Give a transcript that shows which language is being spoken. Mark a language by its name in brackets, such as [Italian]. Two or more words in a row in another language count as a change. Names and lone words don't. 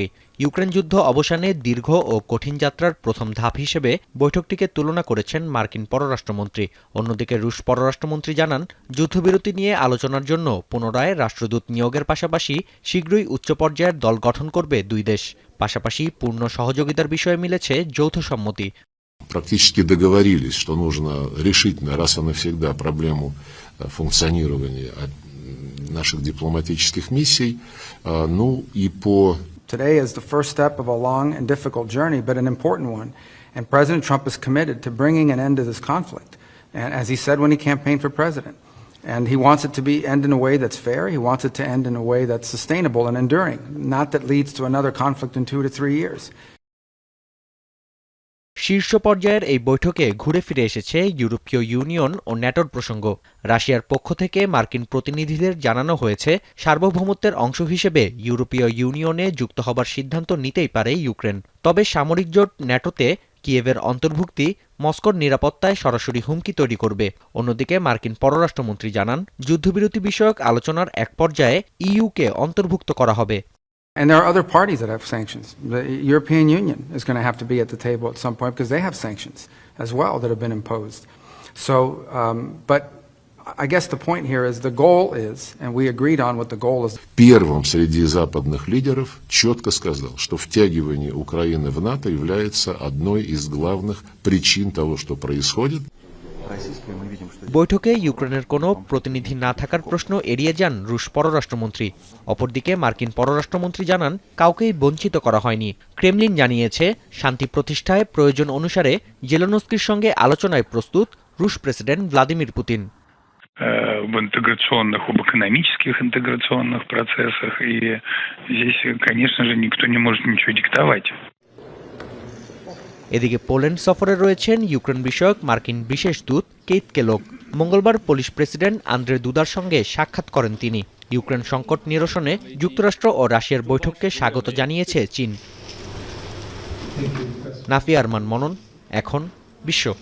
[Bangla] ইউক্রেন যুদ্ধ অবসানে দীর্ঘ ও কঠিন যাত্রার প্রথম ধাপ হিসেবে বৈঠকটিকে তুলনা করেছেন মার্কিন পররাষ্ট্রমন্ত্রী। অন্যদিকে রুশ পররাষ্ট্রমন্ত্রী জানান, যুদ্ধবিরতি নিয়ে আলোচনার জন্য পুনরায় রাষ্ট্রদূত নিয়োগের পাশাপাশি শীঘ্রই উচ্চ পর্যায়ের দল গঠন করবে দুই দেশ। পাশাপাশি পূর্ণ সহযোগিতার বিষয়ে মিলেছে যৌথ সম্মতি। [Russian] Практически договорились, что нужно решительно, раз и навсегда, проблему функционирования наших дипломатических миссий. Ну и по... [English] Today is the first step of a long and difficult journey, but an important one. And President Trump is committed to bringing an end to this conflict, and as he said when he campaigned for president. And he wants it to end in a way that's fair. He wants it to end in a way that's sustainable and enduring, not that leads to another conflict in 2 to 3 years. [Bangla] শীর্ষ পর্যায়ের এই বৈঠকে ঘুরে ফিরে এসেছে ইউরোপীয় ইউনিয়ন ও ন্যাটোর প্রসঙ্গ। রাশিয়ার পক্ষ থেকে মার্কিন প্রতিনিধিদের জানানো হয়েছে, সার্বভৌমত্বের অংশ হিসেবে ইউরোপীয় ইউনিয়নে যুক্ত হবার সিদ্ধান্ত নিতেই পারে ইউক্রেন। তবে সামরিক জোট ন্যাটোতে কিয়েভের অন্তর্ভুক্তি মস্কোর নিরাপত্তায় সরাসরি হুমকি তৈরি করবে। অন্যদিকে মার্কিন পররাষ্ট্রমন্ত্রী জানান, যুদ্ধবিরতি বিষয়ক আলোচনার এক পর্যায়ে ইইউকে অন্তর্ভুক্ত করা হবে। [English] And there are other parties that have sanctions. The European Union is going to have to be at the table at some point because they have sanctions as well that have been imposed. So, but I guess the point here is the goal is, and we agreed on what the goal is. [Russian] Первым среди западных лидеров четко сказал, что втягивание Украины в НАТО является одной из главных причин того, что происходит. [Bangla] বৈঠকে ইউক্রেনের কোনো প্রতিনিধি না থাকার প্রশ্ন এড়িয়ে যান রুশ পররাষ্ট্রমন্ত্রী। অপরদিকে মার্কিন পররাষ্ট্রমন্ত্রী জানান, কাউকেই বঞ্চিত করা হয়নি। ক্রেমলিন জানিয়েছে, শান্তি প্রতিষ্ঠায় প্রয়োজন অনুসারে জেলেনস্কির সঙ্গে আলোচনায় প্রস্তুত রুশ প্রেসিডেন্ট ভ্লাদিমির পুতিন। [Russian] В интеграционных, об экономических интеграционных процессах, и здесь, конечно же, никто не может ничего диктовать. [Bangla] এদিকে পোল্যান্ড সফরে রয়েছেন ইউক্রেন বিষয়ক মার্কিন বিশেষ দূত কেইথ কেলগ। মঙ্গলবার পোলিশ প্রেসিডেন্ট আন্দ্রে দুদার সঙ্গে সাক্ষাৎ করেন তিনি। ইউক্রেন সংকট নিরসনে যুক্তরাষ্ট্র ও রাশিয়ার বৈঠককে স্বাগত জানিয়েছে চীন। নাফিয়া আরমান মনন, এখন বিশ্ব।